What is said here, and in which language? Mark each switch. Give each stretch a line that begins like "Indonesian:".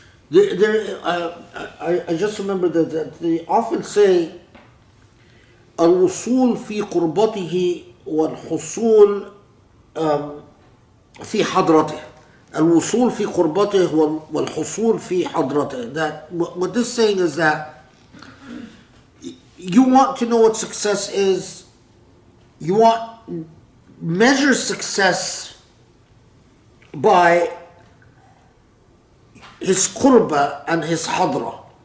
English: I just remember that they often say
Arabic: الوصول في قربته والحصول في حضرته. الوصول في قربته والحصول في حضرته.
English: That what this saying is that you want to know what success is. You want measure success by his qurba and his hadra.